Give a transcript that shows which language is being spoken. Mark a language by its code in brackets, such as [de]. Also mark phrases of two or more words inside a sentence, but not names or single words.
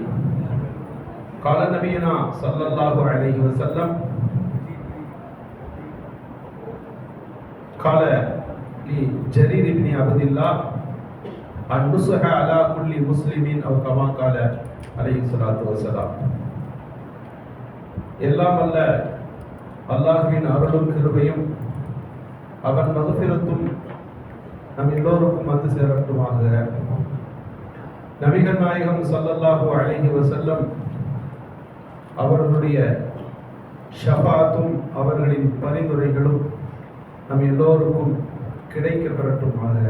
[ar] قال نبينا صلى الله عليه وسلم: قال لجرير بن عبد الله: النصح على كل مسلم أو كما قال عليه الصلاة والسلام. [ta] எல்லாம் அல்ல அல்லாஹ்வின் அருளும் கிருபையும் அவன் மகஃபிரத்தும் நம் எல்லோருக்கும் வந்து சேரட்டுமாக. நபிகள் நாயகம் [ar] صلى الله عليه وسلم [ta] அவர்களுடைய ஷஃபாத்தும் அவர்களின் பரிந்துரைகளும் நம் எல்லோருக்கும் கிடைக்க பெறட்டுமாக.